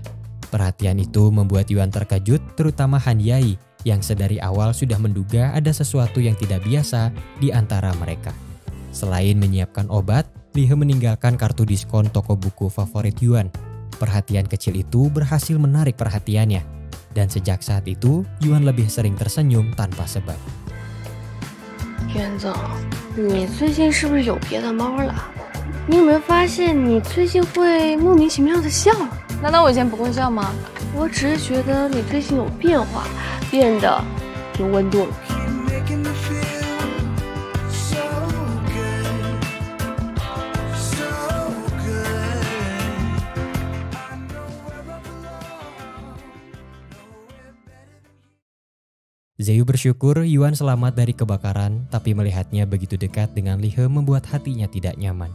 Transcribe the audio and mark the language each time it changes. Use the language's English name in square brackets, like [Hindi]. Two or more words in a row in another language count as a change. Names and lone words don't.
[Indonesian] Perhatian itu membuat Yuan terkejut, terutama Han Yai yang sedari awal sudah menduga ada sesuatu yang tidak biasa di antara mereka. Selain menyiapkan obat, Lihe meninggalkan kartu diskon toko buku favorit Yuan. Perhatian kecil itu berhasil menarik perhatiannya, dan sejak saat itu Yuan lebih sering tersenyum tanpa sebab. [Chinese] 元总，你最近是不是有别的猫了？你有没有发现你最近会莫名其妙的笑？难道我以前不会笑吗？我只是觉得你最近有变化，变得有温度了。 [Indonesian] Zeyu bersyukur Yuan selamat dari kebakaran, tapi melihatnya begitu dekat dengan Lihe membuat hatinya tidak nyaman.